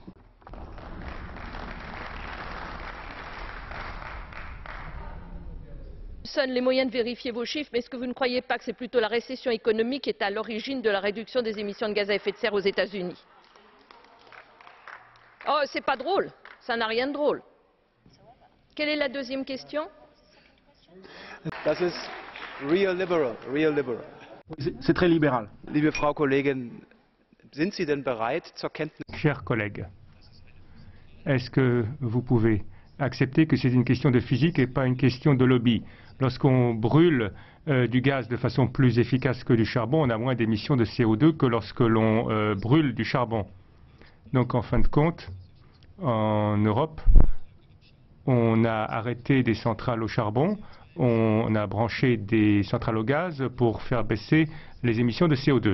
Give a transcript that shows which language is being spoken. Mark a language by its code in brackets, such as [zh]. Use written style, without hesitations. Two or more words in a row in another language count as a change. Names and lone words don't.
[fr] Les moyens de vérifier vos chiffres, mais est-ce que vous ne croyez pas que c'est plutôt la récession économique qui est à l'origine de la réduction des émissions de gaz à effet de serre aux États-Unis? Oh, c'est pas drôle, ça n'a rien de drôle. Quelle est la deuxième question? [de] Das ist real liberal, real liberal. [fr] C'est très libéral. [de] Liebe Frau Kollegin, sind Sie denn bereit zur Kenntnis? [fr] Chers collègues, est-ce que vous pouvez accepter que c'est une question de physique et pas une question de lobby? Lorsqu'on brûle du gaz de façon plus efficace que du charbon, on a moins d'émissions de CO2 que lorsque l'on brûle du charbon. Donc en fin de compte, en Europe, on a arrêté des centrales au charbon, on a branché des centrales au gaz pour faire baisser les émissions de CO2.